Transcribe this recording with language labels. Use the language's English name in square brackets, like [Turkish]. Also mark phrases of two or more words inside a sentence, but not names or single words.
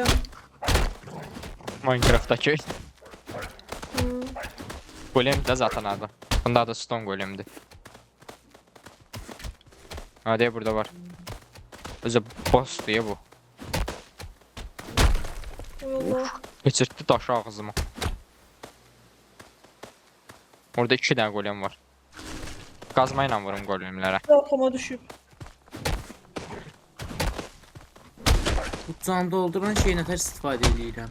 [Azerbaijani] Minecraft'dakı Hı. golem də zaten adı. Bunda adı [English] stone golemdir. [Turkish] Hadi burada var. Özü boss diye bu. [Azerbaijani] Ay Allah. Geçirtdi daşı ağzıma. Orada 2 dənə golem var. Qazma ilə vurum golemlərə. Arkama düşüb. Bu can dolduran şeyi nətər istifadə edirəm?